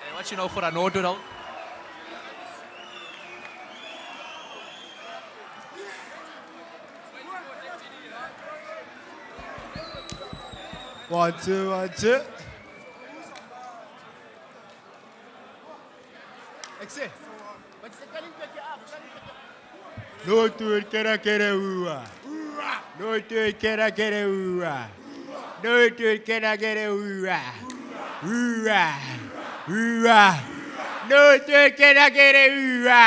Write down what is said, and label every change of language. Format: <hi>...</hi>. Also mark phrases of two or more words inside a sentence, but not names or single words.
<af>jy nou vir 'n Northwood hou?</af> <en>One, two, one, two.</en> <af>Ek sê. Northwood kera ua. Northwood kera ua. Northwood kera ua. Ua. Ua. Northwood kera ua.</af>